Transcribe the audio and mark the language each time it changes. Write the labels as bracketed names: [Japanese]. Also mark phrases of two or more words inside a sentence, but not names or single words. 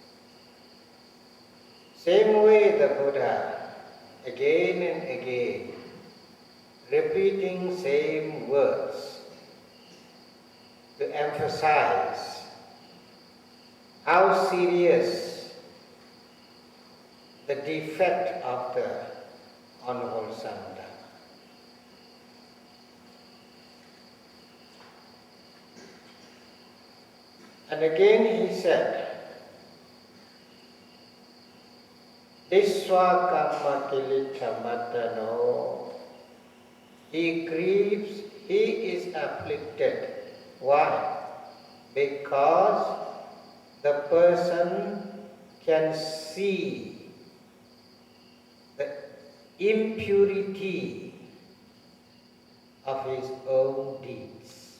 [English] Same way the Buddha, again and again, repeating same words to emphasize how serious the defect of the unwholesome Dharma. And again he said, [Pali] Diswa kamma kilita matano. [English] He grieves, he is afflicted. Why? Because the person can see the impurity of his own deeds.